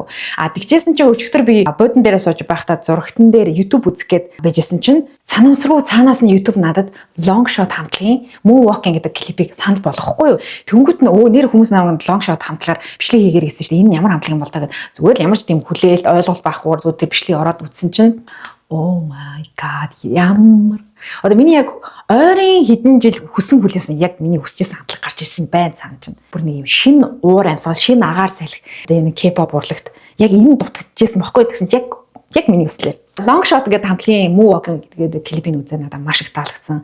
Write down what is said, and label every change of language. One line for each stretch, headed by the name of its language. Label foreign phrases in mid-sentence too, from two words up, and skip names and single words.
Mongolian: Тэгжсэн чинь өчигдөр би бодон дээрээ сууж байхдаа зурагтан дээр YouTube үзэх гээд байжсэн чинь санамсруу цаанаас нь YouTube надад long shot хамтлагийн moonwalking гэдэг клипийг санал болгохгүй юу. Тэнгүүт нь нэр хүмүүс намайг long shot хамтлагаар бичлэг хийгээр гэсэн чинь энэ ямар хамтлаг юм бол та гэдэг зүгээр л ямар ч тийм хүлээлт ойлголт байхгүй зүгээр тэр бичлэгийг ороод үзсэн чинь
English: oh my god
Mongolian: ямар одоо миний яг ойрын хэдэн жил хүсэн хүлээсэн яг миний хүсчихсэн хамтлаг гарч ирсэн байна цаана чинь. Бүр нэг юм шинэ уур амьсгал, шинэ агаар салхи. Тэгээ нэг K-pop урлагт яг энэ дутагдчихсан бохгүй гэсэн чинь яг миний хүслээ. Long shot гэдэг хамтлагийн moonwalking гэдэг клипийг үзээ надад маш их таалагдсан.